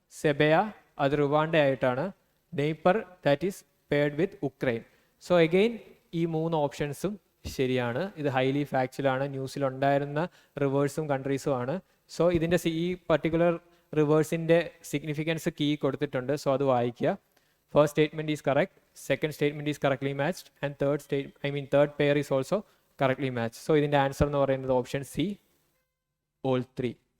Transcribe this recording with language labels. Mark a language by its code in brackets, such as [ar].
[ml] സെബയ അത് റുവാണ്ട ആയിട്ടാണ്. [en] നെയ്പർ that is paired with Ukraine. [ml] So again ഈ 3 ഓപ്ഷൻസും ശരിയാണ്. ഇത് ഹൈലി ഫാക്ച്വലാണ്. ന്യൂസിലുണ്ടായിരുന്ന റിവേഴ്സും കൺട്രീസും ആണ്. സോ ഇതിൻ്റെ ഈ പർട്ടിക്കുലർ റിവേഴ്സിൻ്റെ സിഗ്നിഫിക്കൻസ് കീ കൊടുത്തിട്ടുണ്ട്. സോ അത് വായിക്കുക. [en] First statement is correct, second statement is correctly matched, and third pair is also correctly matched. [ml] So ഇതിൻ്റെ ആൻസർ എന്ന് പറയുന്നത് ഓപ്ഷൻ സി, [en] all 3.